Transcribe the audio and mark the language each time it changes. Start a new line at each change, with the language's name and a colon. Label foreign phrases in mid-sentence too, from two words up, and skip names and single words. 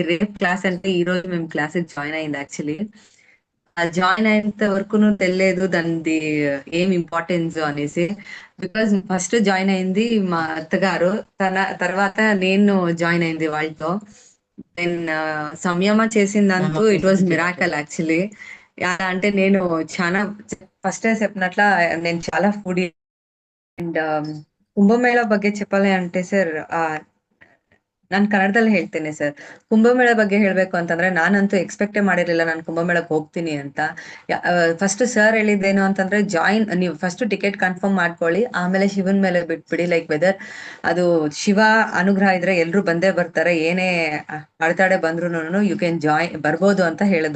Telugu: రేపు క్లాస్ అంటే ఈ రోజు మేము క్లాస్ జాయిన్ అయింది యాక్చువల్లీ. జాయిన్ అయ్యేంత వరకు తెలియలేదు దానిది ఏం ఇంపార్టెన్స్ అనేసి. బికాజ్ ఫస్ట్ జాయిన్ అయింది మా అత్తగారు, తన తర్వాత నేను జాయిన్ అయింది వాళ్ళతో. దెన్ సంయమ చేసిందంತೂ
English: it was miracle actually.
Telugu: అంటే నేను చాలా ఫస్ట్ చెప్పినట్ల నేను చాలా ఫుడీ.
Kannada: ಅಂಡ್ ಕುಂಭಮೇಳ ಬಗ್ಗೆ
Telugu: చెప్పాలి అంటే
Kannada: ಸರ್, ನಾನು ಕನ್ನಡದಲ್ಲಿ ಹೇಳ್ತೇನೆ ಸರ್. ಕುಂಭಮೇಳ ಬಗ್ಗೆ ಹೇಳ್ಬೇಕು ಅಂತಂದ್ರೆ ನಾನಂತೂ ಎಕ್ಸ್ಪೆಕ್ಟೇ ಮಾಡಿರ್ಲಿಲ್ಲ ನಾನು ಕುಂಭಮೇಳಕ್ಕೆ ಹೋಗ್ತೀನಿ ಅಂತ. ಫಸ್ಟ್ ಸರ್ ಹೇಳಿದ್ದೇನು ಅಂತಂದ್ರೆ ನೀವು ಫಸ್ಟ್ ಟಿಕೆಟ್ ಕನ್ಫರ್ಮ್ ಮಾಡ್ಕೊಳ್ಳಿ, ಆಮೇಲೆ ಶಿವನ್ ಮೇಲೆ ಬಿಟ್ಬಿಡಿ.
English: like whether
Kannada: ಅದು ಶಿವ ಅನುಗ್ರಹ ಇದ್ರೆ ಎಲ್ರು ಬಂದೇ ಬರ್ತಾರೆ, ಏನೇ ಅಡೆತಡೆ ಬಂದ್ರು
English: you can
Kannada: ಬರ್ಬೋದು ಅಂತ ಹೇಳಿದ್ರು.